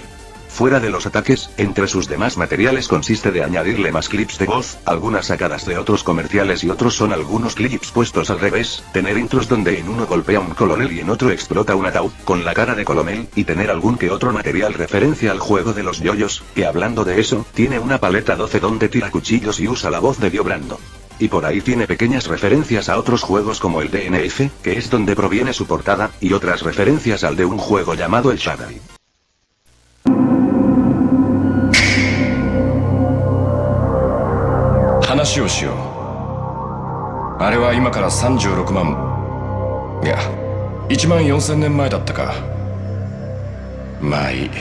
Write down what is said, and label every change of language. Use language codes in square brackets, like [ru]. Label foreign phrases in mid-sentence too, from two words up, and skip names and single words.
[es] Fuera de los ataques, entre sus demás materiales consiste de añadirle más clips de voz, algunas sacadas de otros comerciales y otros son algunos clips puestos al revés, tener intros donde en uno golpea un coronel y en otro explota un ataúd, con la cara de coronel, y tener algún que otro material referencia al juego de los yoyos, que hablando de eso, tiene una paleta 12 donde tira cuchillos y usa la voz de Dio Brando. Y por ahí tiene pequeñas referencias a otros juegos como el DNF, que es donde proviene su portada, y otras referencias al de un juego llamado el Shadow. [ja] 話をしよう。あれは今から36万いや1万4000年前だったか。まあいい。